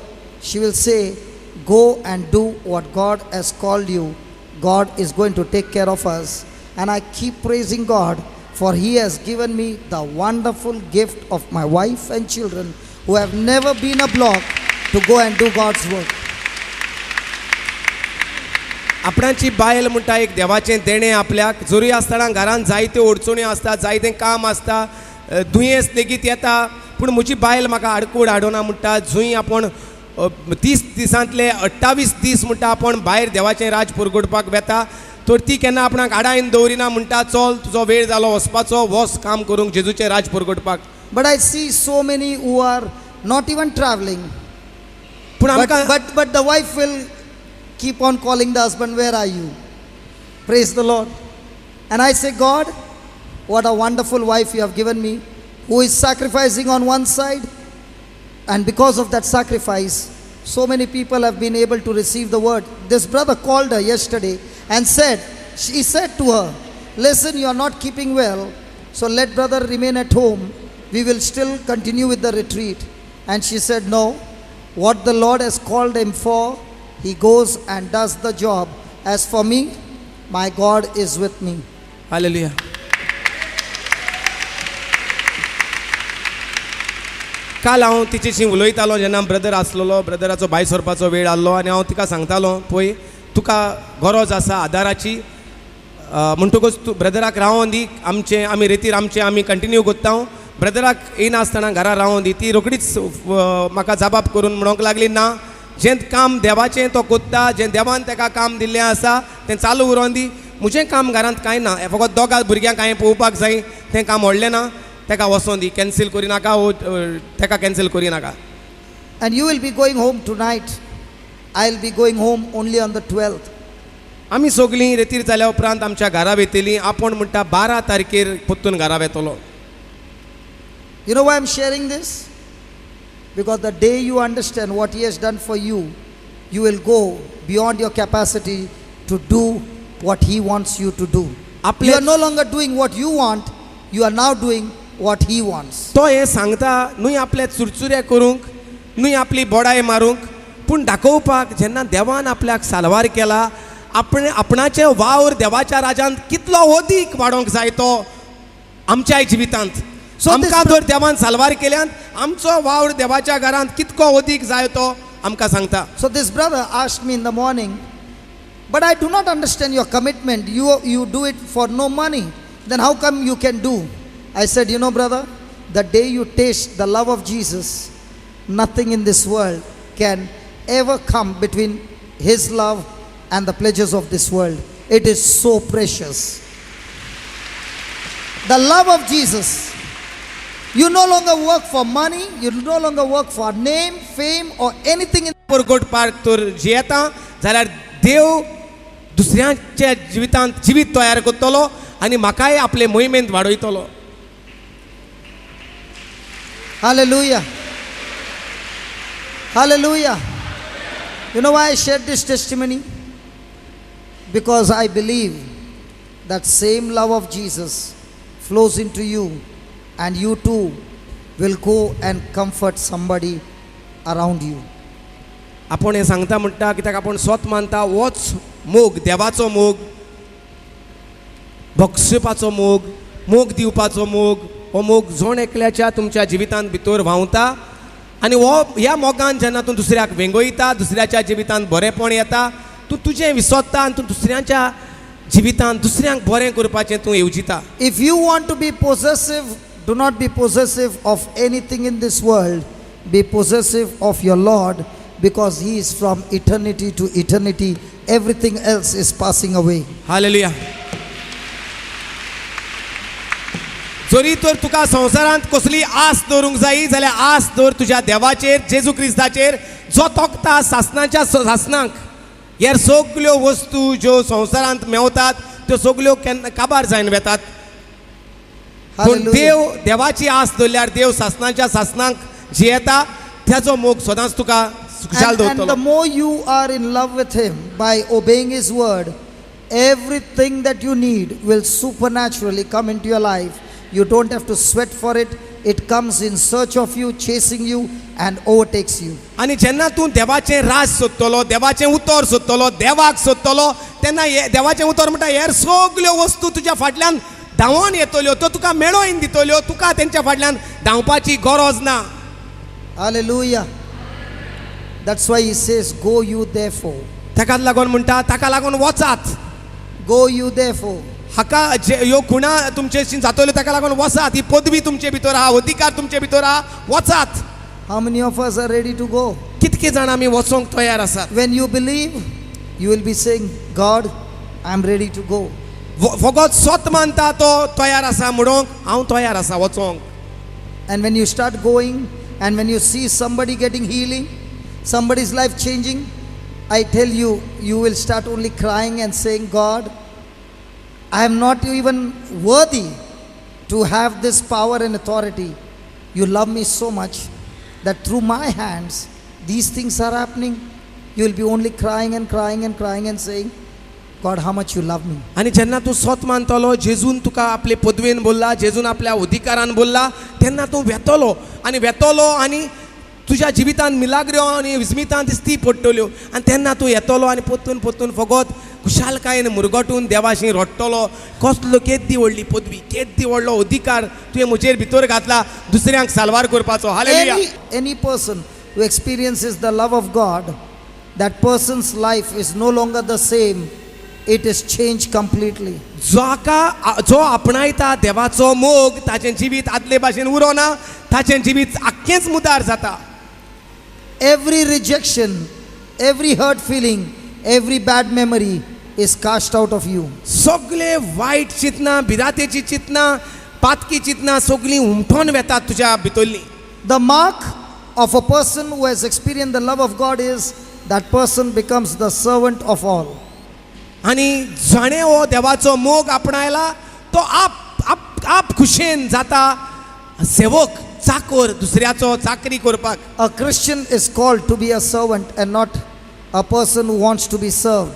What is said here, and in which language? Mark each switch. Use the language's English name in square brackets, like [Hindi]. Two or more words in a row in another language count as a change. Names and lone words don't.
[English] She will say, go and do what God has called you. God is going to take care of us. And I keep praising God for He has given me the wonderful gift of my wife and children who have never been a block to go and do God's work. [Konkani] आपणाची बायल म्हणटा एक देवाचें देणें आपल्याक. जरी आसतना घरान जायत्यो अडचण्यो आसता, जायतें काम आसता, दुयेंस लेगीत येता, पूण म्हजी बायल म्हाका आडकूड हाडोना म्हणटा. जंय आपण 30 दिसांतले 28 दीस म्हणटा आपण भायर देवाचें राज परगटपाक वेता, तर ती केन्ना आपणाक आडायन दवरिना म्हणटा चल तुजो वेळ जालो वचपाचो, वच काम करूंक जेजूचें राज परगटपाक. [English] But I see so many who are not even traveling. [Konkani] पूण आमकां [English] But the wife will keep on calling the husband, where are you? Praise the Lord. And I say, God, what a wonderful wife you have given me, who is sacrificing on one side. And because of that sacrifice, so many people have been able to receive the word. This brother called her yesterday and she said to her, listen, you are not keeping well, so let brother remain at home. We will still continue with the retreat. And she said, no, what the Lord has called him for, he goes and does the job. As for me, my God is with me. [Konkani] हालेलुया. काल हांव तिचेशी उलयतालो जेन्ना ब्रदर आसलेलो, ब्रदराचो भायर सरपाचो वेळ आसलो आनी हांव तिका सांगतालो पळय तुका गरज आसा आदाराची, म्हणटकूच तूं ब्रदराक रावोन दी, आमी रेतीर आमी कंटिन्यू कोत्ता. ब्रदराक येनासतना घरा रावोन दी. ती रोखडीच म्हाका जबाब करून म्हणूंक लागली, ना, जें काम देवाचें तो कोत्ता, जें देवान ताका काम दिल्लें आसा तें चालू उरोवन दी. म्हजें काम घरांत कांय ना, फकत दोगां भुरग्यांक हांवें पळोवपाक जाय, तें काम व्हडलें ना, ताका वचोन दी. कॅन्सील करी नाका, ताका कॅन्सील करी नाका. [English] And you will be going home tonight. I will be going home only on the 12th. [Konkani] आमी सगळीं रेतीर जाल्या उपरांत आमच्या घरा वेतलीं. आपूण म्हणटा 12 तारखेर परतून घरा वेतलो. [English] You know why I'm sharing this? Because the day you understand what He has done for you, you will go beyond your capacity to do what He wants you to do. You are no longer doing what you want, you are now doing what He wants. [Konkani] तो हें सांगता न्हय आपले चुरचुरे करूंक, न्हय आपली बोडाय मारूंक, पूण दाखोवपाक जेन्ना देवान आपल्याक साल्वार केला, आपणाचें वावर देवाच्या राजांत कितलो अदीक वाडोवंक जाय तो आमच्या जिवितांत. आमकां जर देवान साल्वार केल्यान आमचो वावर देवाच्या घरांत कितको अदीक जाय तो आमकां सांगता. [English] So this brother asked me in the morning, but I do not understand your commitment. You do it for no money. Then how come you can do? I said, you know brother, the day you taste the love of Jesus, nothing in this world can ever come between His love and the pleasures of this world. It is so precious. The love of Jesus. You no longer work for money, you no longer work for name, fame or anything in [Konkani] परगट पार्क तर जियेता जाल्यार देव दुसऱ्यांच्या जिवितांत जिवीत तयार करतलो आनी म्हाकाय आपले मोहिमेंत वाडयतलो. [English] Hallelujah. Hallelujah. You know why I shared this testimony? Because I believe that same love of Jesus flows into you, and you too will go and comfort somebody around you. [Konkani] आपण हे सांगता म्हणटा कित्याक आपण स्वत मानता होच मोग, देवाचो मोग, भक्षपाचो मोग, मोग दिवपाचो मोग, हो मोग जोण एकल्याच्या तुमच्या जिवितांत भितर व्हांवता आनी हो ह्या मोगान जेन्ना तूं दुसऱ्याक वेंगोयता, दुसऱ्याच्या जिवितांत बरेपण येता, तूं तुजें विसरता आनी तूं दुसऱ्याच्या जिवितांत दुसऱ्यांक बरें करपाचें तूं येवजिता. [English] If you want to be possessive, do not be possessive of anything in this world. Be possessive of your Lord, because He is from eternity to eternity. Everything else is passing away. [Konkani] हालेलुया. जरी तर तुका संवसारांत कसली आस दवरूंक जायी जाल्यार आस दवर तुज्या देवाचेर, जेजू क्रिस्ताचेर, जो तोखता सासणाच्या सासणांक ह्या सगल्यो वस्तू ज्यो संवसारांत मेवतात त्यो सगल्यो केन्ना काबार जायन वेतात पूण [English] Hallelujah. [Konkani] देवाची आस दवरल्यार देव सासणाच्या सासणांक जियेता त्याचो मोग सदांच तुका खुशाल [English] And the [Konkani] दवरतलो [English] more you are in love with Him by obeying His word, everything that you need will supernaturally come into your life. You don't have to sweat for it. It comes in search of you, chasing you, and overtakes you. [Konkani] आनी जेन्ना तूं देवाचें राज सोदतलो देवाचें उतर सोदतलो देवाक सोदतलो तेन्ना देवाचें उतर म्हणटा हेर सगल्यो वस्तू तुज्या फाटल्यान धांवोन येतल्यो त्यो तुका मेळोवन दितल्यो तुका तेंच्या फाटल्यान धांवपाची गरज ना [English] Hallelujah. That's why He says, Go you therefore. [Konkani] ताकाच लागून म्हणटा ताका लागून वचात [English] Go you therefore. [Konkani] हाका ह्यो खुणा तुमचेशी जातल्यो ताका लागून वचात ही पदवी तुमचे भितर आहा अधिकार तुमचे भितर आहा वचात [English] How many of us are ready to go? [Konkani] कितके जाण आमी वचोंक तयार आसात [English] When you believe, you will be saying, God, I'm ready to go. [Konkani] फकत स्वत मानता तो तयार आसा म्हणूंक हांव तयार आसा वचोंक [English] And when you start going, and when you see somebody getting healing, somebody's life changing, I tell you, you will start only crying and saying, God, I am not even worthy to have this power and authority. You love me so much that through my hands, these things are happening. You will be only crying and crying and crying and saying, God, how much you love me. [Konkani] आनी जेन्ना तूं स्वत मानतलो जेजून तुका आपले पदवेन बोल्ला जेजून आपल्या अधिकारान बोल्ला तेन्ना तूं वेतलो आनी तुज्या जिवितान मिलाग्र्यो आनी विस्मितां दिसती पडटल्यो आनी तेन्ना तूं येतलो आनी पोत्तून फकत खुशालकायेन मुरगटून देवाशी रडटलो कसलो केदी व्हडली पदवी केदी व्हडलो अधिकार तुवें म्हजेर भितर घातला दुसऱ्यांक साल्वार करपाचो हालेलुया [English] Any person who experiences the love of God, that person's life is no longer the same. It is changed completely. [Konkani] जो आपणायता देवाचो मोग ताचें जिवीत आदले भाशेन उरोना ताचें जिवीत आख्खेंच मुदार जाता [English] Every rejection, every hurt feeling, every bad memory is cast out of you. [Konkani] सगळे वायट चिंतनां भिरातेची चिंतनां पातकी चिंतनां सगळीं उमटोन वेतात तुज्या भितरलीं [English] The mark of a person who has experienced the love of God is that person becomes the servant of all. [Konkani] आनी जाणें हो देवाचो मोग आपणायला तो आप खुशेन जाता सेवक चाकर दुसऱ्याचो चाकरी करपाक [English] A Christian is called to be a servant and not a person who wants to be served.